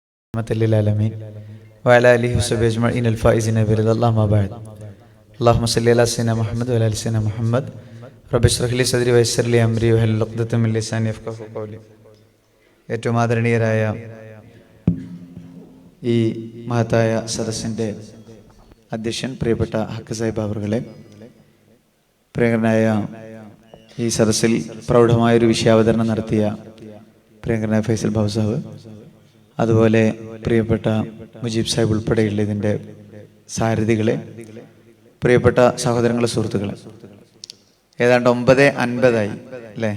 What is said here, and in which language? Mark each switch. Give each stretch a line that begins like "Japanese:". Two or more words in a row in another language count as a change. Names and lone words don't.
Arabic: الحمد لله وعلى آله وصحبه أجمعين الفائزين برضا الله ما بعد. اللهم صل على سيدنا محمد وعلى آل سيدنا محمد. رب اشرح لي صدري ويسر لي أمري واحلل عقدة من لساني يفقهوا قولي.
Malayalam: ഏറ്റവും ആദരണീയരായ ഈ മഹത്തായ സദസ്സിൻ്റെ അധ്യക്ഷൻ പ്രിയപ്പെട്ട ഹക്ക് സാഹിബ് അവറുകളെ, പ്രിയങ്കരനായ ഈ സദസ്സിൽ പ്രൗഢമായൊരു വിഷയാവതരണം നടത്തിയ പ്രിയങ്കരനായ ഫൈസൽ ബാബു സാഹിബ്, അതുപോലെ പ്രിയപ്പെട്ട മുജീബ് സാഹിബ് ഉൾപ്പെടെയുള്ള ഇതിൻ്റെ സാരഥികളെ, പ്രിയപ്പെട്ട സഹോദരങ്ങളെ, സുഹൃത്തുക്കളെ, ഏതാണ്ട് 9:50 അല്ലേ?